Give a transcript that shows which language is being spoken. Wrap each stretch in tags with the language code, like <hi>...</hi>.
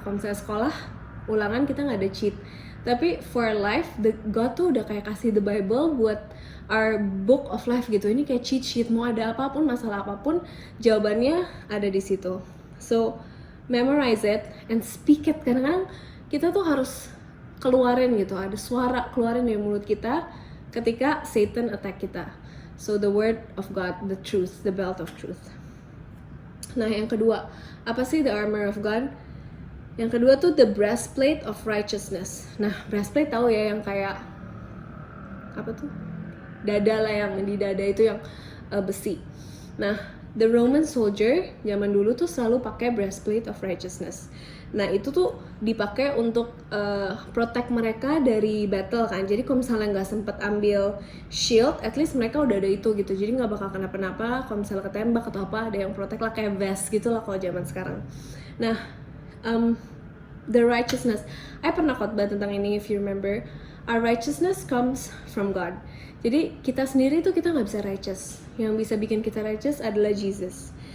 <id>Kalau misalnya sekolah ulangan kita nggak ada cheat, tapi for life, God tuh udah kayak kasih the Bible buat</id> <en>our book of life</en> <id>gitu. Ini kayak cheat sheet, mau ada apapun, masalah apapun, jawabannya ada di situ.</id> <en>So memorize it and speak it.</en> <id>Kadang-kadang kita tuh harus keluarin gitu, ada suara keluarin dari mulut kita ketika Satan attack kita.</id> <en>So the word of God, the truth, the belt of truth.</en> <id>Nah yang kedua, apa sih</id> <en>the armor of God?</en> <id>Yang kedua tuh</id> <en>the breastplate of righteousness.</en> <id>Nah, breastplate tahu ya yang kayak apa tuh? Dada lah, yang di dada itu yang besi. Nah, the Roman soldier zaman dulu tuh selalu pakai</id> <en>breastplate of righteousness.</en> <id>Nah, itu tuh dipakai untuk protect mereka dari battle kan. Jadi kalau misalnya nggak sempet ambil shield, at least mereka udah ada itu gitu. Jadi nggak bakal kenapa-napa. Kalau misalnya ketembak atau apa, ada yang protect lah, kayak vest gitu lah kalau zaman sekarang. Nah, the righteousness. I pernah khotbah tentang ini,</id> <en>if you remember. Our righteousness comes from God.</en> <id>Jadi kita sendiri tuh kita nggak bisa righteous. Yang bisa bikin kita righteous adalah Jesus.</id>